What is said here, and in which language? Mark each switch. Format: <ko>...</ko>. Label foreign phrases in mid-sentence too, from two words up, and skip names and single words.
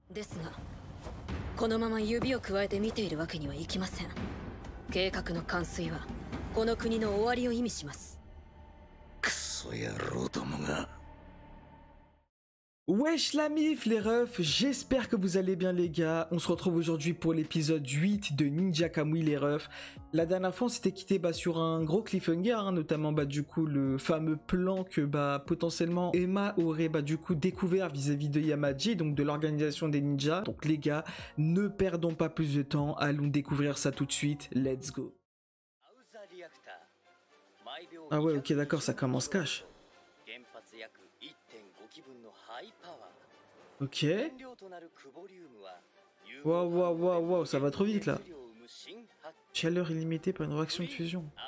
<ja>ですが、このまま指を加えて見ているわけにはいきません。計画の完遂はこの国の終わりを意味します。クソ野郎どもが。</ja> <fr>Wesh la mif les refs, j'espère que vous allez bien les gars. On se retrouve aujourd'hui pour l'épisode 8 de Ninja Kamui les refs. La dernière fois on s'était quitté sur un gros cliffhanger, hein, notamment du coup le fameux plan que potentiellement Emma aurait du coup découvert vis-à-vis de Yamaji, donc de l'organisation des ninjas. Donc les gars, ne perdons pas plus de temps, allons découvrir ça tout de suite,</fr> <en>let's go.</en> <fr>Ah ouais, ok, d'accord, ça commence cash. Ok. Waouh, ça va trop vite là. Chaleur illimitée par une réaction de fusion.</fr>